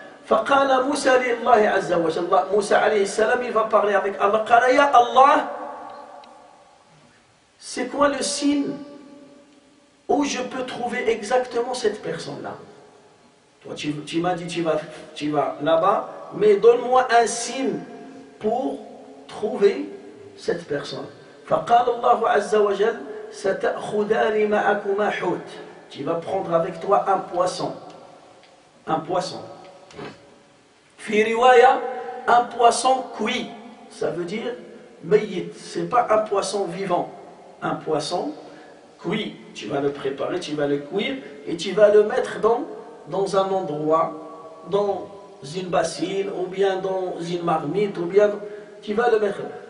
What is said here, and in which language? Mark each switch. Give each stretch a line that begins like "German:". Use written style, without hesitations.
Arabic: فقال موسى لله عز وجل, موسى عليه السلام,
French: il va parler avec Allah.
Arabic: قال يا
French: Allah, c'est quoi le signe où je peux trouver exactement cette personne-là? Toi, tu m'as dit tu vas là-bas, mais donne-moi un signe pour trouver cette personne.
Arabic: فقال الله عز وجل ستأخذان معكما حوت.
French: Tu vas prendre avec toi un poisson. Un poisson.
Arabic: في رواية,
French: un poisson cuit. Ça veut dire mayit. C'est pas un poisson vivant. Un poisson cuit. Tu vas le préparer, tu vas le cuire et tu vas le mettre dans un endroit, dans une bassine ou bien dans une marmite, ou bien tu vas le mettre.